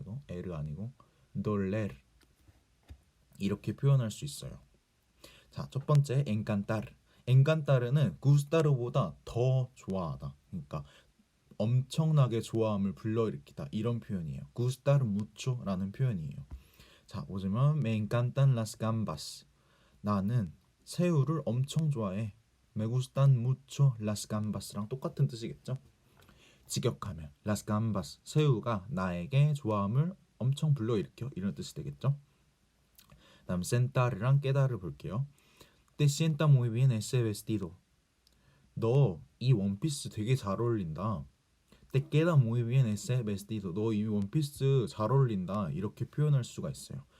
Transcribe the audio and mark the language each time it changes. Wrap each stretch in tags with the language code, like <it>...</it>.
<ko>이거 L 아니고 doler 이렇게 표현할 수 있어요. 자, 첫 번째 encantar. encantar는 gustar보다 더 좋아하다. 그러니까 엄청나게 좋아함을 불러일으키다 이런 표현이에요. gustar mucho라는 표현이에요. 자, 보시면</ko> <es>me encantan las gambas.</es> <ko>나는 새우를 엄청 좋아해.</ko> <es>Me gustan mucho las gambas</es> <ko>랑 똑같은 뜻이겠죠. 직역하면 las gambas 새우가 나에게 좋아함을 엄청 불러일으켜 이런 뜻이 되겠죠. 다음 sentar랑 quedar을 볼게요.</ko> <es>Te sienta muy bien ese vestido.</es> <ko>너 이 원피스 되게 잘 어울린다.</ko> <es>Te queda muy bien ese vestido.</es> <ko>너 이 원피스 잘 어울린다. 이렇게 표현할 수가 있어요.</ko>